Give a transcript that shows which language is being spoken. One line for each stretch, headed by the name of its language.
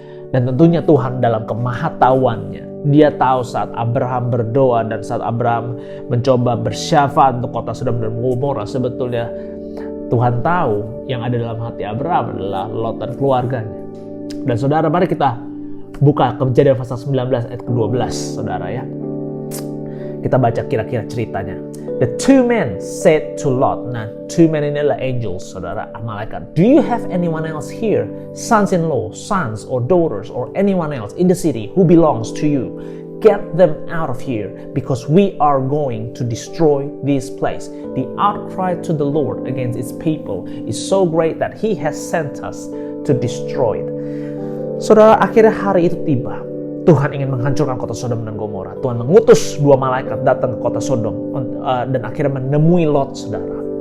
Indonesian: Dan tentunya Tuhan dalam kemahatauannya, dia tahu saat Abraham berdoa dan saat Abraham mencoba bersyafaat untuk kota Sodom dan Gomorrah, sebetulnya Tuhan tahu yang ada dalam hati Abraham adalah Lot dan keluarganya. Dan saudara, mari kita buka Kejadian pasal 19 ayat ke-12, saudara ya. Kita baca kira-kira ceritanya.
English: The two men said to Lot.
Indonesian: Nah, two men ini adalah angels, saudara, malaikat.
English: Do you have anyone else here, sons-in-law, sons or daughters or anyone else in the city who belongs to you? Get them out of here, because we are going to destroy this place. The outcry to the Lord against his people is so great that he has sent us to destroy it.
Indonesian: Saudara, akhirnya hari itu tiba. Tuhan ingin menghancurkan kota Sodom dan Gomorrah. Tuhan mengutus 2 malaikat datang ke kota Sodom dan akhirnya menemui Lot, saudara.